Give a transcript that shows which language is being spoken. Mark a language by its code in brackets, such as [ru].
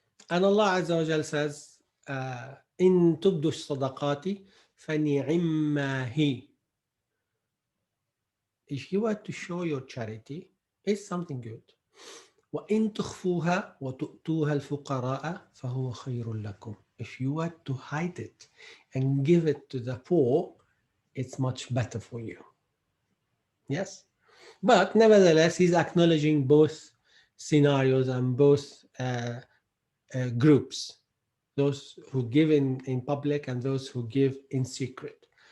[en] And Allah Azza wa Jal says, [ar] إن تبدوا الصدقات فنعما هي. [en] If you are to show your charity, it's something good. [ar] وإن تخفوها وتؤتوها الفقراء فهو خير لكم. [en] If you are to hide it and give it to the poor, it's much better for you. Yes? But nevertheless, he's acknowledging both scenarios and both groups, those who give in public and those who give in secret.